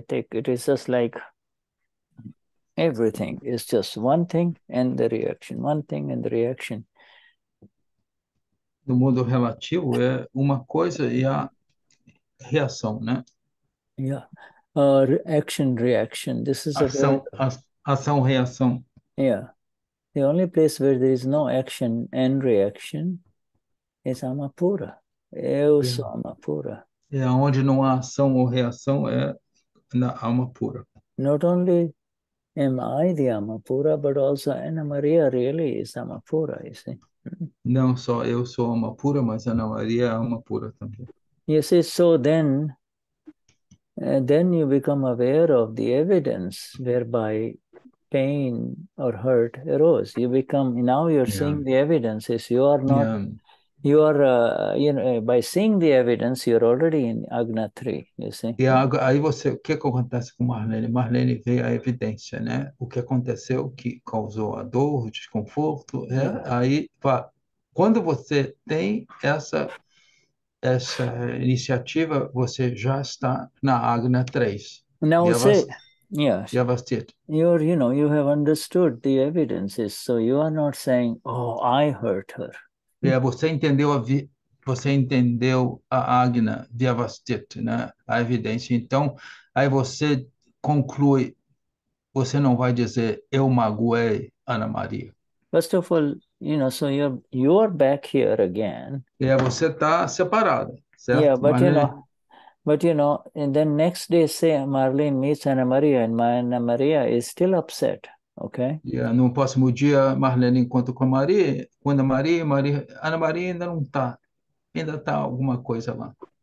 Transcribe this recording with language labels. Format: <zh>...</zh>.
<en>It is just like everything is just one thing and the reaction, one thing and the reaction.</en> <pt>No mundo relativo é uma coisa e a reação, né?</pt> <en>Yeah. Action, reaction. This is</en> <pt>ação, reação.</pt> <en>Yeah. The only place where there is no action and reaction is Amapura.</en> <pt>Eu sou Amapura. Onde não há ação ou reação é na alma pura.</pt> <en>Not only am I the Amapura, but also Ana Maria really is Amapura, you see.</en> <pt>Não só eu sou alma pura, mas Ana Maria é alma pura também.</pt> <en>You see, so then you become aware of the evidence whereby pain or hurt arose. You're seeing the evidences. You are not, you are, by seeing the evidence, you're already in Agna 3, you see.</en> <pt>E aí o que acontece com Marlene? Marlene vê a evidência, né? O que aconteceu, que causou a dor, o desconforto. Aí, quando você tem essa iniciativa, você já está na Agna 3.</pt> <en>Now say, Yavastit. You have understood the evidences, so you are not saying, "Oh, I hurt her."</en> <pt>Você entendeu a Agna Vyavastit, né? A evidência. Então, aí você conclui, você não vai dizer, eu magoei Ana Maria.</pt> <en>First of all, so you're back here again.</en> <pt>Você está separada, certo?</pt> <en>Yeah, but and then next day, say Marlene meets Ana Maria, and Ana Maria is still upset, okay?</en> <pt>No próximo dia, Marlene encontra com a Maria, quando Ana Maria ainda não está, ainda está alguma coisa lá.</pt>